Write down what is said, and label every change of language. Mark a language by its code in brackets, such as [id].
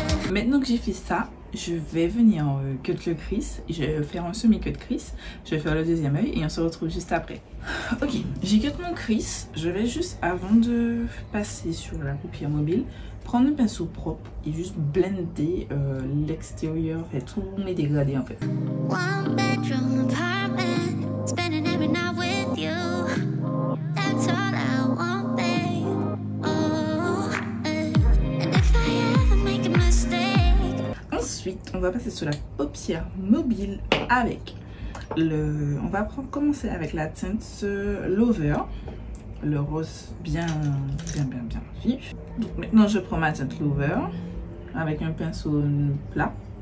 [fr] Maintenant que j'ai fait ça, je vais venir cut le crease. Je vais faire un semi-cut crease. Je vais faire le deuxième œil et on se retrouve juste après. Ok, j'ai cut mon crease. Je vais juste, avant de passer sur la paupière mobile, prendre un pinceau propre et juste blender l'extérieur, en fait, tous mes dégradés en fait. [en] One bedroom apartment, spending every night with you. That's all I want, babe. Oh, and if I ever make a mistake. [fr] Ensuite, on va passer sur la paupière mobile avec le. On va commencer avec la teinte Lover. Le rose bien vif. Donc maintenant je prends ma teinte Lover avec un pinceau plat.